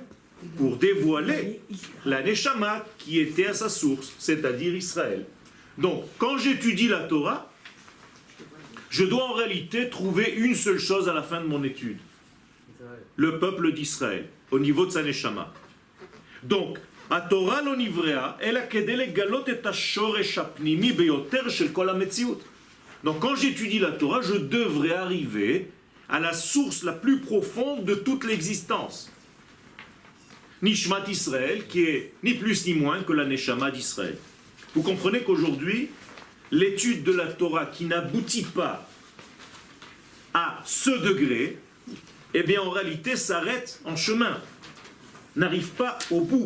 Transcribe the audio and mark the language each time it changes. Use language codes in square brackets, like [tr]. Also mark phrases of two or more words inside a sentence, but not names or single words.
[fr] Pour dévoiler la Neshama qui était à sa source, c'est-à-dire Israël. Donc, quand j'étudie la Torah, je dois en réalité trouver une seule chose à la fin de mon étude. Le peuple d'Israël, au niveau de sa Neshama. Donc, la Torah [he] לא נבראה, אלא כדי לגלות את השורש הפנימי ביותר של כל המציאות. [fr] Donc, quand j'étudie la Torah, je devrais arriver à la source la plus profonde de toute l'existence. [he] נשמת ישראל, [fr] qui est ni plus ni moins que la Neshama d'Israël. Vous comprenez qu'aujourd'hui, l'étude de la Torah qui n'aboutit pas à ce degré, eh bien en réalité s'arrête en chemin, n'arrive pas au bout.